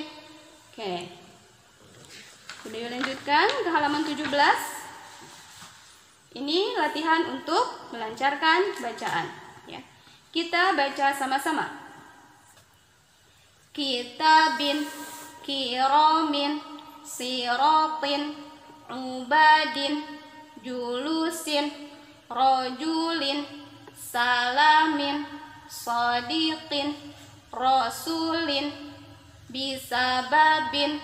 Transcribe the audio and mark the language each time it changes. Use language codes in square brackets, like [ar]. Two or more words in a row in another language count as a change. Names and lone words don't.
[id] Oke. Kemudian lanjutkan ke halaman 17. Ini latihan untuk melancarkan bacaan. Ya. Kita baca sama-sama. [ar] كتابٍ، كرامٍ، صراطٍ، عبادٍ، جلوسٍ، رجلٍ, سلامٍ، صديقٍ، رسولٍ، بسببٍ,